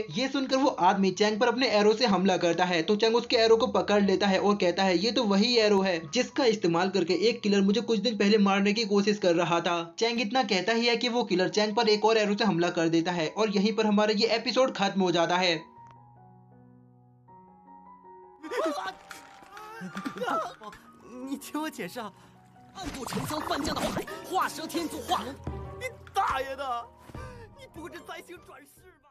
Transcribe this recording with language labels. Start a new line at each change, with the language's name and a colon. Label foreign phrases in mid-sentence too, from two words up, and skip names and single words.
Hindi: ये सुनकर वो आदमी चैंग पर अपने एरो से हमला करता है, तो चैंग उसके एरो को पकड़ लेता है और कहता है, ये तो वही एरो है जिसका इस्तेमाल करके एक किलर मुझे कुछ दिन पहले मारने की कोशिश कर रहा था। चैंग इतना कहता ही है कि वो किलर चैंग पर एक और एरो से हमला कर देता है और यहीं पर हमारा ये एपिसोड खत्म हो जाता है।
Chinese: 你听我解释啊，暗度陈仓翻江倒海，画蛇添足画龙。你大爷的！你不会是灾星转世吧？